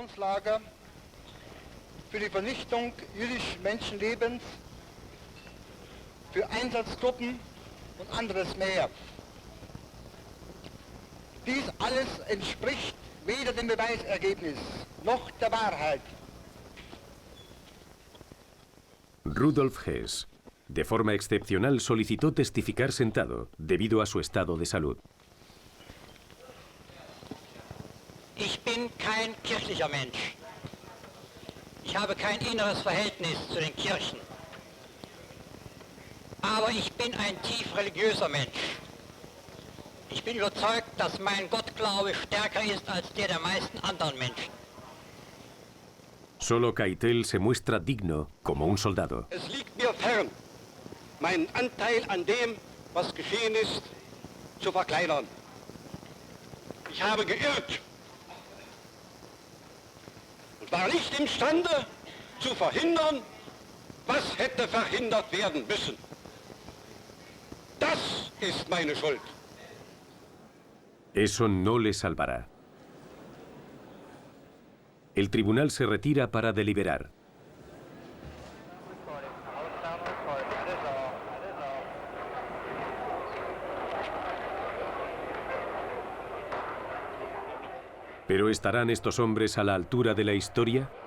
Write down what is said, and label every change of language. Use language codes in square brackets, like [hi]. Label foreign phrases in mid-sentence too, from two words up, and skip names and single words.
[de] Für die Vernichtung jüdischen Menschenlebens, für Einsatztruppen und anderes mehr. Dies alles entspricht weder dem Beweisergebnis noch der Wahrheit. [es] Rudolf Hess, de forma excepcional, solicitó testificar sentado debido a su estado de salud. [de] Ich bin kein kirchlicher Mensch. Ich habe kein inneres Verhältnis zu den Kirchen. Aber ich bin ein tief religiöser Mensch. Ich bin überzeugt, dass mein Gottglaube stärker ist als der meisten anderen Menschen. [es] Solo Keitel se muestra digno como un soldado. [de] Es liegt mir fern, meinen Anteil an dem, was geschehen ist, zu verkleinern. Ich habe geirrt und war nicht imstande zu verhindern, was hätte verhindert werden müssen. Das ist meine Schuld. [es] Eso no le salvará. El tribunal se retira para deliberar. ¿Pero estarán estos hombres a la altura de la historia?